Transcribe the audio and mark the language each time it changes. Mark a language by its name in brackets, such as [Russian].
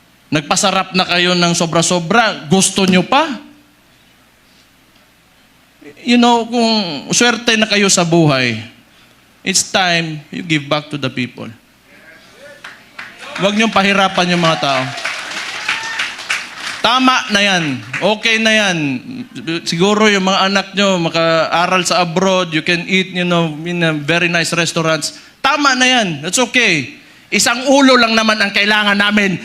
[Filipino] Nagpasarap na kayo ng sobra-sobra, gusto nyo pa? [English] You know, [Filipino] kung swerte na kayo sa buhay, [English] it's time you give back to the people. [Filipino] Huwag niyong pahirapan yung mga tao. Tama na yan. Okay na yan. Siguro yung mga anak nyo maka-aral sa abroad, [English] you can eat, in a very nice restaurants. [Filipino] Tama na yan. [English] That's okay. [Filipino] Isang ulo lang naman ang kailangan namin.